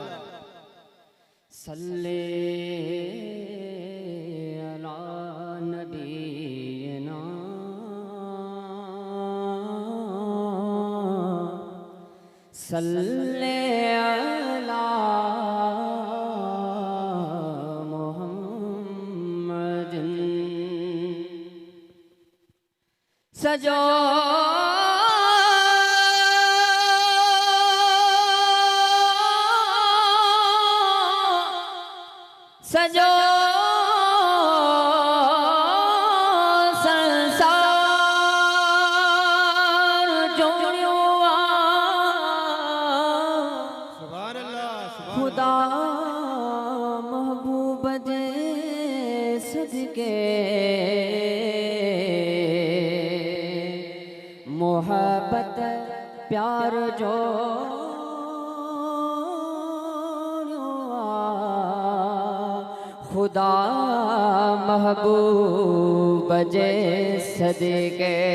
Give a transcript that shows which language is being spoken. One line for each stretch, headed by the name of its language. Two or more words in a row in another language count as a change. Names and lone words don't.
Arabic: صل على نبينا صل على محمد सजो
Sindhi: सजो संसार जोड़ियो
Arabic: سبحان الله.
Sindhi: खुदा महबूब दे सदके मोहब्बत प्यार जो खुदा महबूब जे सदके